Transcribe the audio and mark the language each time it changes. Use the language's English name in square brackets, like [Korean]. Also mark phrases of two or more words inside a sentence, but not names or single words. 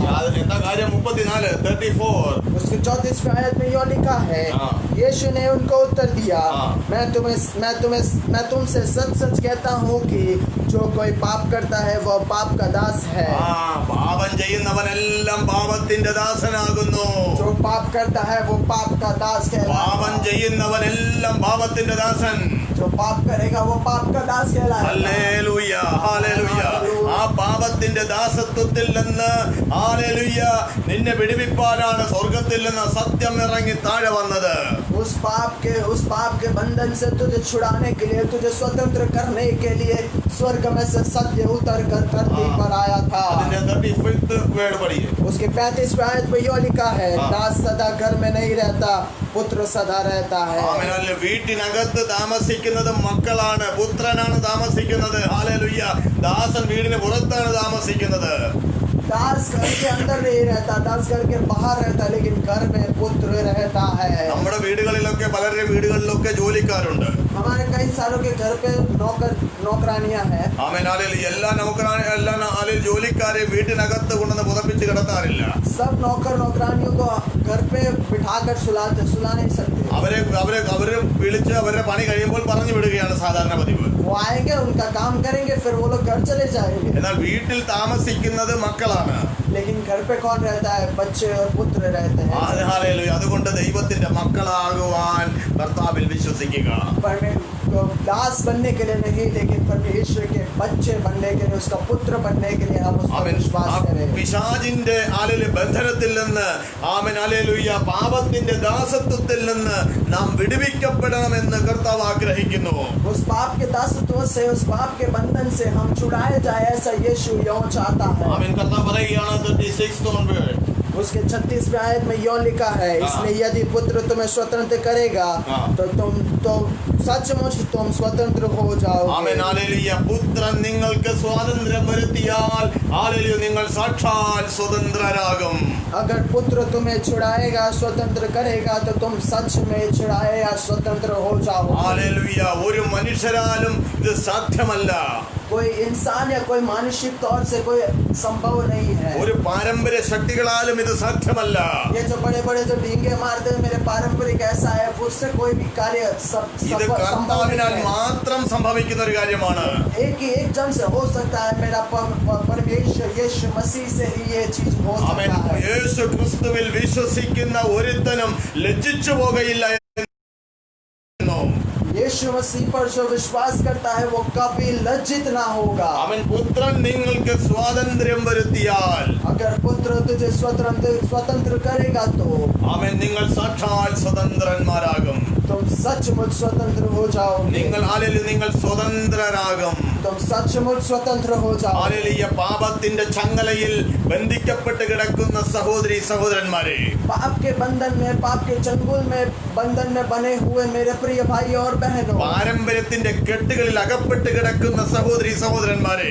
[Malayalam] എന്താ കാര്യം? 34:34 [Hindi] उसके 34वें आयत में यह लिखा है, यीशु ने उनको उत्तर दिया, मैं तुमसे सच सच कहता हूँ कि जो कोई पाप करता है वह पाप का दास है. [Malayalam] പാപം ചെയ്യുന്നവനെല്ലാം പാപത്തിന്റെ ദാസനാകുന്നു. [Hindi] जो पाप करता है वो पाप का दास [Malayalam] പാപം [Hindi] कहलाएगा. [Malayalam] ചെയ്യുന്നവനെല്ലാം പാപത്തിന്റെ ദാസൻ. [Hindi] जो पाप करेगा वो पाप का दास कहलाएगा. [Malayalam] ഹല്ലേലൂയ, ഹല്ലേലൂയ. ആ പാപത്തിന്റെ ദാസത്വത്തിൽ നിന്ന് ഹല്ലേലൂയ നിന്നെ വിടുവിപ്പാനാണ് സ്വർഗ്ഗത്തിൽ നിന്ന് സത്യം ഇറങ്ങി താഴെ വന്നത്. [Hindi] उस पाप के बंधन से तुझे छुड़ाने के लिए, तुझे स्वतंत्र करने के लिए स्वर्ग में से सत्य उतर कर धरती पर आया था. [Malayalam] അതിന്റെ 35th വേർഡ് പഠിയേ. [Hindi] उसके 35वें आयत में यह लिखा है, दास सदा घर में नहीं रहता, पुत्र सदा रहता है. [Malayalam] ആമേൻ. വീട്ടിനകത്ത് താമസിക്കുന്നത് മക്കളാണ്, പുത്രനാണ് താമസിക്കുന്നത്. ഹല്ലേലൂയ. ദാസൻ വീടിന് പുറത്താണ് താമസിക്കുന്നത്. [Hindi] दास घर के अंदर नहीं रहता, दास घर के बाहर रहता, लेकिन घर में पुत्र रहता है. [Malayalam] നമ്മുടെ വീടുകളിലൊക്കെ പലരുടെ വീടുകളിലൊക്കെ ജോലിക്കാരുണ്ട്. [Hindi] हमारे कई सालों के घर पे नौकरानियां हैं. [Malayalam] ആമേൻ. എല്ലാ ജോലിക്കാരെ വീട്ടിനകത്ത് കൊണ്ടുവന്ന് പുതപ്പിച്ച് കിടത്താറില്ല. [Hindi] सब नौकरानियों को घर पे बिठाकर सुला नहीं सकते. [Malayalam] അവരെ വിളിച്ച് അവരുടെ പണി കഴിയുമ്പോൾ പറഞ്ഞു വിടുകയാണ് സാധാരണ പതിവ്. [Hindi] वो आएंगे, उनका काम करेंगे, फिर वो लोग घर चले जाएंगे. [Malayalam] എന്നാൽ വീട്ടിൽ താമസിക്കുന്നത് മക്കളാണ്. [Hindi] लेकिन घर पे कौन रहता है? बच्चे और पुत्र रहते हैं. [Malayalam] ഹല്ലേലൂയ. അതുകൊണ്ട് ദൈവത്തിന്റെ മക്കളാകുവാൻ കർത്താവിൽ വിശ്വസിക്കുക. [Hindi] दास बनने के लिए नहीं, लेकिन परमेश्वर के बच्चे बनने के लिए, उसका पुत्र बनने के लिए हम उस पर विश्वास करें. [Malayalam] പിശാചിന്റെ ബന്ധനത്തിൽ നിന്ന് ആമേൻ ഹല്ലേലൂയ പാപത്തിന്റെ ദാസത്വത്തിൽ നിന്ന് നാം വിടുവിക്കപ്പെടണമെന്ന് കർത്താവ് ആഗ്രഹിക്കുന്നു. [Hindi] उस पाप के दासत्व से, उस पाप के बंधन से हम छुड़ाए जाए, ऐसा यीशु यूं चाहता है. [Malayalam] ആമേൻ. കർത്താവ് പറയുകയാണ് 36th onward. [Hindi] उसके 36वें आयत में यूं लिखा है, इसलिए यदि पुत्र तुम्हें स्वतंत्र करेगा तो तुम सचमुच तुम स्वतंत्र हो जाओगे. [Malayalam] ആമേൻ ഹല്ലേലൂയ. പുത്രൻ നിങ്ങൾക്ക് സ്വാതന്ത്ര്യം വരുത്തിയാൽ ഹല്ലേലൂയ നിങ്ങൾ സാക്ഷാൽ സ്വതന്ത്രരാകും. [Hindi] अगर पुत्र तुम्हें छुड़ाएगा, स्वतंत्र करेगा, तो तुम सच में छुड़ाए या स्वतंत्र हो जाओगे. [Malayalam] ഹല്ലേലൂയ. ഒരു മനുഷ്യരാലും ഇത് സാധ്യമല്ല. [Hindi] कोई इंसान या कोई मानसिक तौर से कोई संभव नहीं है. [Malayalam] ഒരു പാരമ്പര്യ ശക്തികളാലും ഇത് സാധ്യമല്ല. [Hindi] ये जो बड़े बड़े जो ढींगे मारते हैं, मेरे पारंपरिक ऐसा है, उससे कोई भी कार्य [Malayalam] ഇത് കർത്താവിനാൽ മാത്രം സംഭവിക്കുന്ന ഒരു കാര്യമാണ്. [Hindi] एक जन से हो सकता है. मेरा परमेश्वर यीशु मसीह से ही ये चीज हो [Malayalam] ആമേൻ. [Hindi] सकता है. [Malayalam] യേശു ക്രിസ്തുവിൽ വിശ്വസിക്കുന്ന ഒരുത്തനും ലജ്ജിച്ചു പോകയില്ല. [Hindi] यीशु मसीह पर जो विश्वास करता है वो कभी लज्जित ना होगा. [Malayalam] അവൻ പുത്രൻ നിങ്ങൾക്ക് സ്വാതന്ത്ര്യം വരുത്തിയാൽ [Hindi] अगर पुत्र तुझे स्वतंत्र करेगा तो [Malayalam] അവൻ നിങ്ങൾ സാക്ഷാൽ സ്വതന്ത്രന്മാരാകും. [Hindi] तुम सचमुच स्वतंत्र हो जाओगे. [Malayalam] നിങ്ങൾ സ്വതന്ത്രരാകും. [Hindi] तुम सचमुच स्वतंत्र हो जाओ. [Malayalam] ഹല്ലേലൂയ. പാപത്തിന്റെ ചങ്ങലയിൽ ബന്ധിക്കപ്പെട്ട് കിടക്കുന്ന സഹോദരി സഹോദരന്മാരെ, [Hindi] पाप के बंधन में, पाप के चंगुल में, बंधन में बने हुए मेरे प्रिय भाई और बहनों, [Malayalam] പാരമ്പര്യത്തിന്റെ കെട്ടുകളിൽ അകപ്പെട്ട് കിടക്കുന്ന സഹോദരി സഹോദരന്മാരെ,